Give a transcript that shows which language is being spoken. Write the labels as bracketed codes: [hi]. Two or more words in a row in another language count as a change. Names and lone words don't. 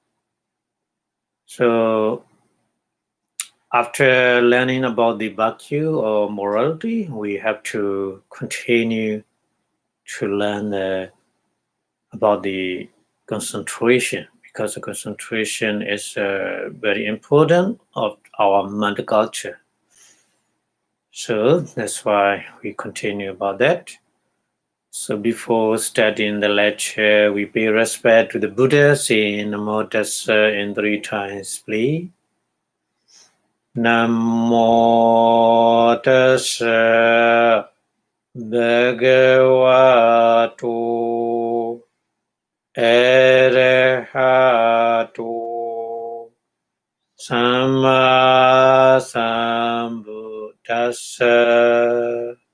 [en] So, after learning about the Bhakti or morality, we have to continue to learn about the concentration, because the concentration is very important of our mental culture. So that's why we continue about that. So before starting the lecture, we pay respect to the Buddha, saying [pi] Namo Tassa [en] in 3 times, please. [pi] Namo Tassa Bhagavato Arahato Samma Sambuddhassa.